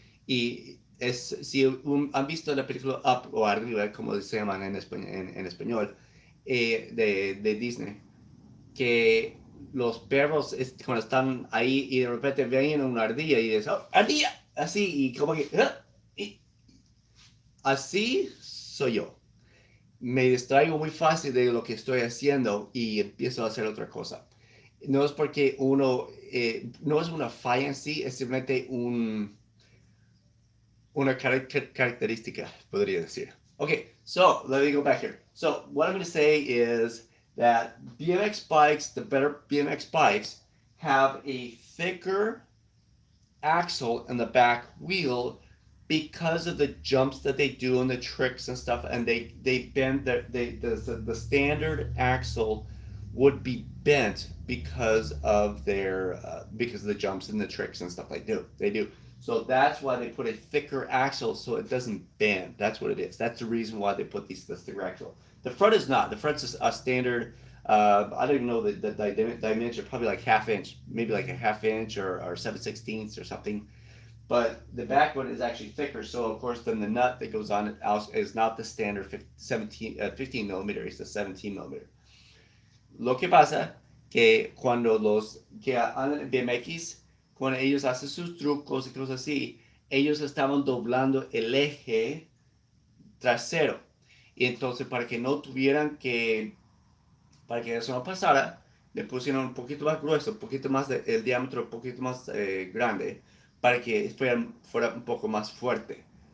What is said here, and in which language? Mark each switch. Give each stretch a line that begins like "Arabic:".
Spanish: Y es, si han visto la película Up o Arriba, como se llaman en español, de Disney, que los perros cuando están ahí y de repente ven una ardilla y dicen, oh, ardilla, así, y como que, y así soy yo. Me distraigo muy fácil de lo que estoy haciendo y empiezo a hacer otra cosa. No es porque uno, no es una falla en sí, es simplemente una característica, podría decir.
English: Okay, so let me go back here. So what I'm going to say is that BMX bikes, the better BMX bikes, have a thicker axle in the back wheel because of the jumps that they do and the tricks and stuff, and they bend the standard axle would be bent because of their because of the jumps and the tricks and stuff they do. So that's why they put a thicker axle so it doesn't bend. That's what it is. That's the reason why they put this thicker axle. The front is not. The front is a standard. I don't even know the dimension. Probably like half inch, maybe like a half inch or 7/16 or something. But the back one is actually thicker. So of course, then the nut that goes on it is not the standard 15 millimeter. It's the 17 millimeter.
Spanish: Lo que pasa que cuando los que andan en BMX, cuando ellos hacen sus trucos y cosas así, ellos estaban doblando el eje trasero. Y entonces para que no tuvieran que, para que eso no pasara, le pusieron un poquito más grueso, un poquito más el diámetro, un poquito más grande, para que fuera un poco más fuerte.